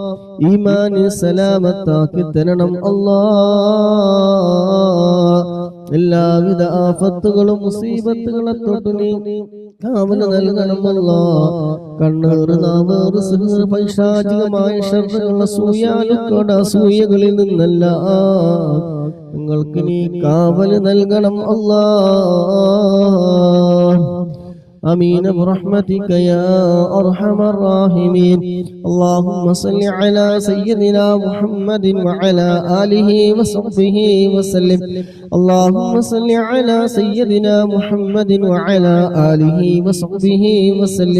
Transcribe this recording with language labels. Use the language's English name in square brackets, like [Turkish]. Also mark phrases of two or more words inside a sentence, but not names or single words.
[Malayalam] ഈമാൻ സലാമത്താക്കി തരണം അല്ലാഹ് എല്ലാവിധ ആഫത്തുകളും മുസീബത്തുകളെ തൊട്ട് നീ കാവൽ നൽകണമല്ലോ. കണ്ണേറ് നാവേറ് സിഹ്റ് പൈശാചികമായ ശർറുകൾ അസൂയാലുക്കോട് അസൂയകളിൽ നിന്നല്ല നിങ്ങൾക്ക് നീ കാവൽ നൽകണം അല്ലാഹ്. [Arabic] آمين برحمتك يا أرحم الراحمين. اللهم صل على سيدنا محمد وعلى آله وصحبه وسلم. اللهم صل على سيدنا محمد وعلى آله وصحبه وسلم.